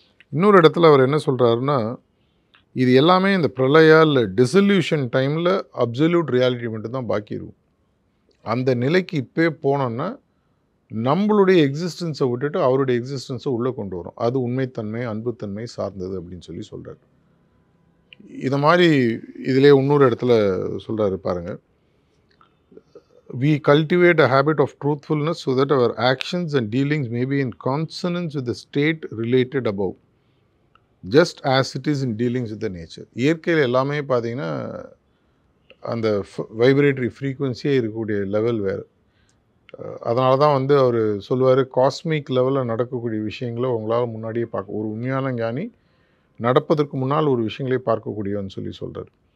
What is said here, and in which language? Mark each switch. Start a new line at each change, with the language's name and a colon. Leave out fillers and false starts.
Tamil: இன்னொரு இடத்துல அவர் என்ன சொல்கிறாருன்னா இது எல்லாமே இந்த பிரளயா இல்லை டிசல்யூஷன் டைமில் அப்சல்யூட் ரியாலிட்டி மட்டும்தான் பாக்கி இருக்கும். அந்த நிலைக்கு இப்போ போனோன்னா நம்மளுடைய எக்ஸிஸ்டன்ஸை விட்டுட்டு அவருடைய எக்ஸிஸ்டன்ஸை உள்ளே கொண்டு வரும். அது உண்மைத்தன்மை அன்புத்தன்மை சார்ந்தது அப்படின்னு சொல்கிறார். இதை மாதிரி இதிலே இன்னொரு இடத்துல சொல்கிறாரு பாருங்கள்.
English: We cultivate a habit of truthfulness so that our actions and dealings may be in consonance with the state related above, just as it is in dealings with the nature.
Tamil: இயற்கையில் எல்லாமே பார்த்தீங்கன்னா அந்த வைப்ரேட்டரி ஃப்ரீக்குவன்சியே இருக்கக்கூடிய level வேறு. அதனால தான் வந்து அவர் சொல்லுவார், காஸ்மிக் லெவலில் நடக்கக்கூடிய விஷயங்களை உங்களால் முன்னாடியே பார்க்க, ஒரு உண்மையான ஞானி நடப்பதற்கு முன்னால் ஒரு விஷயங்களே பார்க்கக்கூடியவன்னு சொல்கிறார்.